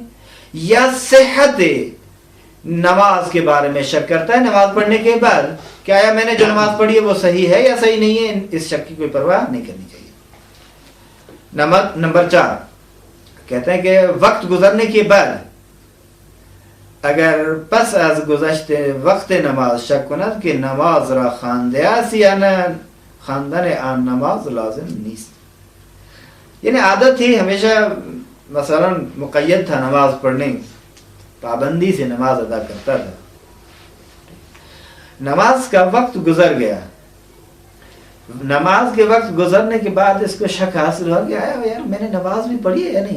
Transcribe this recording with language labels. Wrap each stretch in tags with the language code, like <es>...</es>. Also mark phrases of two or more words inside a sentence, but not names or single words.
<ur>یا صحت نماز کے بارے میں شک کرتا ہے نماز پڑھنے کے بعد کہ آیا میں نے جو نماز پڑھی ہے وہ صحیح ہے یا صحیح نہیں ہے، اس شک کی کوئی پرواہ نہیں کرنی چاہیے۔ نمبر 4 کہتے ہیں کہ وقت گزرنے کے بعد اگر</ur> <fa>پس از گذشت وقت نماز شک کند کہ نماز را خوانده است یا نه، خواندن آن نماز لازم نیست،</fa> <ur>یعنی عادت تھی ہمیشہ مثلا مقید تھا نماز پڑھنے، پابندی سے نماز ادا کرتا تھا، نماز کا وقت گزر گیا نماز کے وقت گزرنے کے بعد اس کو شک حاصل ہوا کہ یار میں نے نماز بھی پڑھی ہے یا نہیں.</ur>